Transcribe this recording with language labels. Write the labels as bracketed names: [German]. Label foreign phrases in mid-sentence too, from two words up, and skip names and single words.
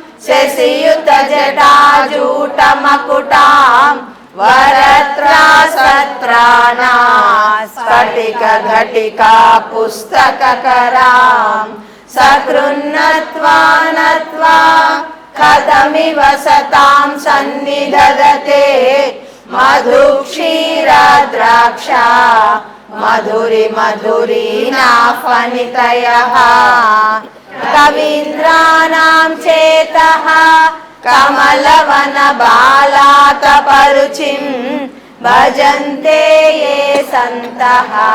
[Sanskrit] शशियुतजटाजूटमकुटां वरत्रासत्राणा स्फटिकघटिका पुस्तककरां सकृन्नत्वा नत्वा कथमिव सतां सन्निधदते మధు క్షీర ద్రాక్ష మధురి మధురీనా ఫణితయః కవీంద్రాణాం చేతః కమలవన బాలాతపరుచిం భజంతే ఏ సంతః